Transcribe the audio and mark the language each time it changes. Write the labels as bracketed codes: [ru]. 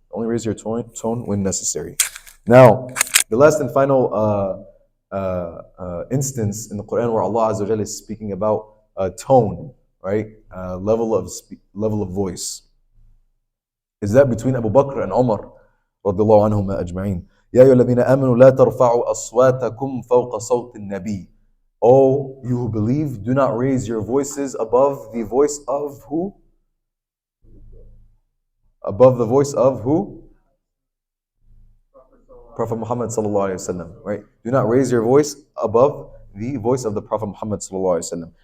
[en] Only raise your tone when necessary. Now, the last and final instance in the Quran where Allah Azza wa Jalla is speaking about tone, right? Level of voice. Is that between Abu Bakr and Umar [ar] رضي الله عنهما أجمعين. يا أيها الذين آمنوا لا ترفعوا أصواتكم فوق صوت النبي. [en] O you who believe, do not raise your voices above the voice of who? Above the voice of who? Prophet Muhammad sallallahu alaihi wasallam, right? Do not raise your voice above the voice of the Prophet Muhammad sallallahu alaihi wasallam.